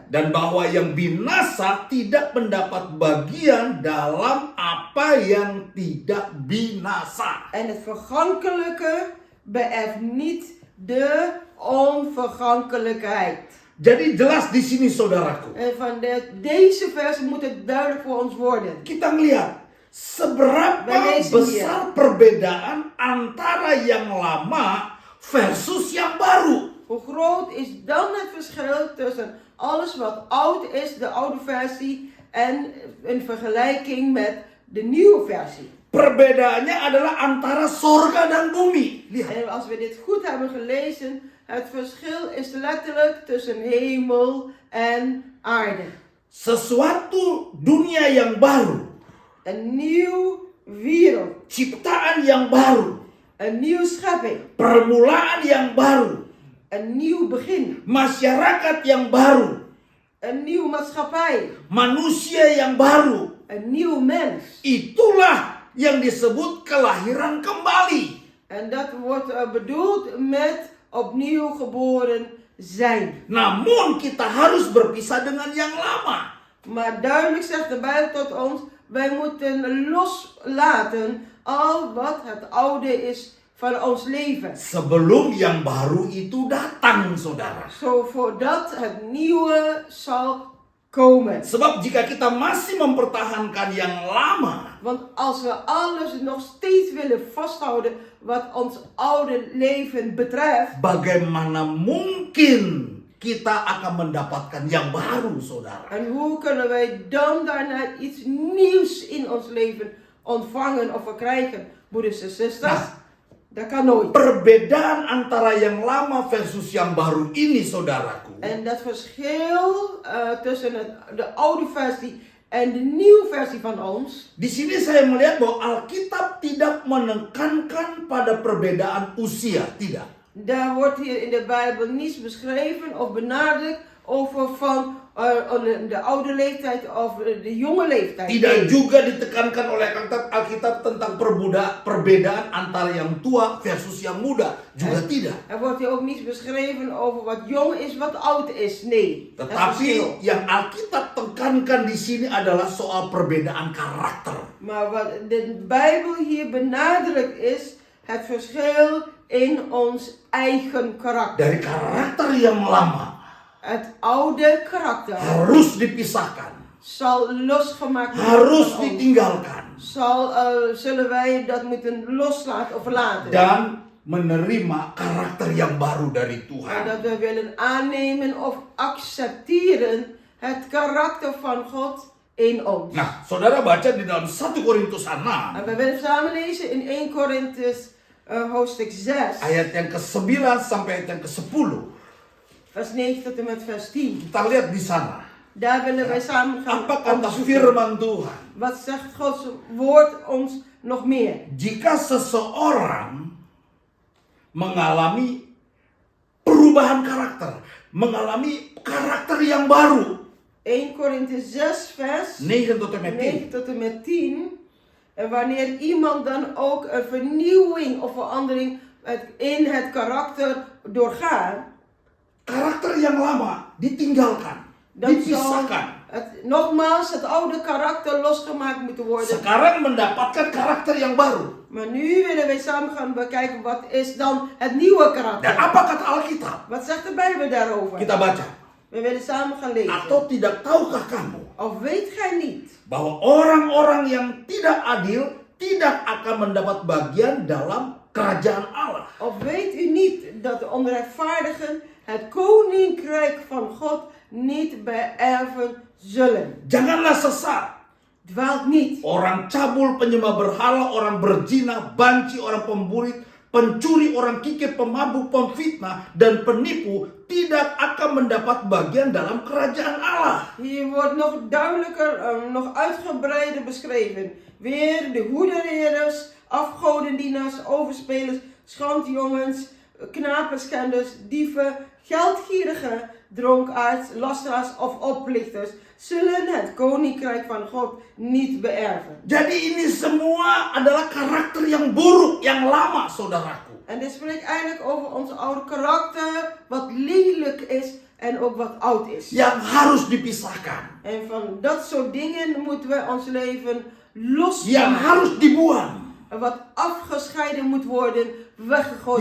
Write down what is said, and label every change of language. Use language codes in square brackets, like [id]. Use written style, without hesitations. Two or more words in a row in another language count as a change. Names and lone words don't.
[id] Dan bahwa yang binasa tidak mendapat bagian dalam apa yang tidak binasa. [nl] En het vergankelijke beërft niet de onvergankelijkheid. [id] Jadi jelas di sini saudaraku. [nl] En van deze vers moet het duidelijk voor ons worden. [id] Kita melihat seberapa [nl] Wij lezen [id] besar perbedaan antara yang lama versus yang baru. [nl] Hoe groot is dan het verschil tussen alles wat oud is, de oude versie, en een vergelijking met de nieuwe versie. [id] Perbedaannya adalah antara sorga dan bumi. Lihat. [nl] En als we dit goed hebben gelezen, het verschil is letterlijk tussen hemel en aarde. [id] Sesuatu dunia yang baru. [nl] Een nieuw wereld, [id] Ciptaan yang baru. [nl] een nieuwe schepping, [id] Permulaan yang baru. [nl] een nieuw begin, [id] Masyarakat yang baru. [nl] een nieuwe maatschappij, [id] Manusia yang baru. [nl] een nieuw mens. [id] Itulah yang disebut kelahiran kembali. [nl] En dat wordt bedoeld met opnieuw geboren zijn. [id] Namun kita harus berpisah dengan yang lama. [nl] Maar duidelijk zegt de Bijbel tot ons, wij moeten loslaten al wat het oude is van ons leven. [id] Sebelum yang baru itu datang, saudara. [nl] Zo voordat het nieuwe zal komen. [id] Sebab jika kita masih mempertahankan yang lama, [nl] Want als we alles nog steeds willen vasthouden wat ons oude leven betreft, [id] bagaimana mungkin kita akan mendapatkan yang baru, saudara? [nl] en hoe kunnen wij dan daarna iets nieuws in ons leven ontvangen of verkrijgen, broeders en zusters? Dat kan nooit. [id] Perbedaan antara yang lama versus yang baru ini, saudaraku, [nl] En dat verschil tussen de oude versie en de nieuwe versie van ons. [id] di sini saya melihat bahwa Alkitab tidak menekankan pada perbedaan usia, tidak. [nl] Daar wordt hier in de Bijbel niets beschreven of benadrukt over van de oude leeftijd of de jonge leeftijd. [id] Tidak juga ditekankan oleh Alkitab tentang perbedaan antara yang tua versus yang muda, juga tidak. [nl] Er wordt hier ook niets beschreven over wat jong is, wat oud is. Nee. Dat [id] Tetapi [nl] verschil. [id] yang Alkitab tekankan di sini adalah soal perbedaan karakter. [nl] Maar wat de Bijbel hier benadrukt is het verschil in ons eigen karakter. [id] Dari karakter yang lama [nl] Het oude karakter [id] harus dipisahkan, [nl] zal losgemaakt [id] harus [nl] van ons. [id] ditinggalkan, [nl] Zullen wij dat moeten loslaten of verlaten. [id] dan menerima karakter yang baru dari [nl] En [id] Tuhan. [nl] dat we willen aannemen of accepteren het karakter van God in ons. [id] Nah, saudara baca di dalam 1 Korintus 6 [nl] En we willen samen lezen in 1 Korintus hoofdstuk 6, [id] ayat yang ke-9 sampai ayat yang ke-10. [nl] vers 9 tot en met vers 10. [id] Kita lihat di sana. [nl] Daar willen wij samen gaan [id] Apa kata [nl] onderzoeken. [id] firman Tuhan? [nl] Wat zegt Gods woord ons nog meer? [id] Jika seseorang mengalami perubahan karakter, mengalami karakter yang baru, [nl] 1 Korintus 6 vers 9 tot en met 10. 9 tot en met 10. En wanneer iemand dan ook een vernieuwing of verandering in het karakter doorgaat, [id] Karakter yang lama ditinggalkan, [nl] dan zal [id] dipisahkan. [nl] nogmaals het oude karakter losgemaakt moeten worden. [id] Sekarang mendapatkan karakter yang baru. [nl] Maar nu willen wij samen gaan bekijken wat is dan het nieuwe [id] Dan [nl] karakter. [id] apa kata Alkitab? [nl] Wat zegt de Bijbel daarover? [id] Kita baca. [nl] We willen samen gaan lezen. [id] Atau tidak tahukah kamu [nl] Of weet gij niet [id] bahwa orang-orang yang tidak adil tidak akan mendapat bagian dalam kerajaan Allah? [nl] Of weet u niet dat de onrechtvaardigen het koninkrijk van God niet beërven zullen? [id] Janganlah sesat. [nl] Dwaalt niet. [id] Orang cabul, penyembah berhala, orang berzina, banci, orang pemburit, pencuri, orang kikir, pemabuk, pemfitnah, dan penipu tidak akan mendapat bagian dalam kerajaan Allah. [nl] Hier wordt nog duidelijker, nog uitgebreider beschreven. Weer de hoedereerders, afgodendienaars, overspelers, schandjongens, knapenschenders, dieven, geldgierigen, dronkaards, lasteraars of oplichters zullen het koninkrijk van God niet beërven. [id] Jadi ini semua adalah karakter yang buruk, yang lama, saudaraku. [nl] En dit spreekt eigenlijk over ons oude karakter, wat lelijk is en ook wat oud is. [id] Yang harus dipisahkan, [nl] En van dat soort dingen moeten we ons leven [id] yang [nl] losmaken. [id] harus dibuang, [nl] Wat afgescheiden moet worden, weggegooid